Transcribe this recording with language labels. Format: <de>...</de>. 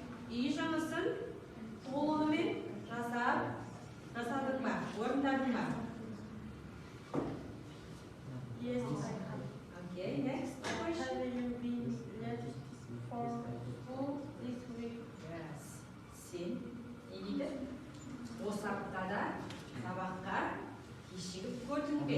<kk>Үй жұмысын толығымен жасадың ба, орындадың ба?</kk> <en>Yes, I have. Okay, next question. Have you been late for school this week? Yes.</en> <kk>Sen не дейді? Осы аптада сабаққа кешігіп көрдің бе?</kk>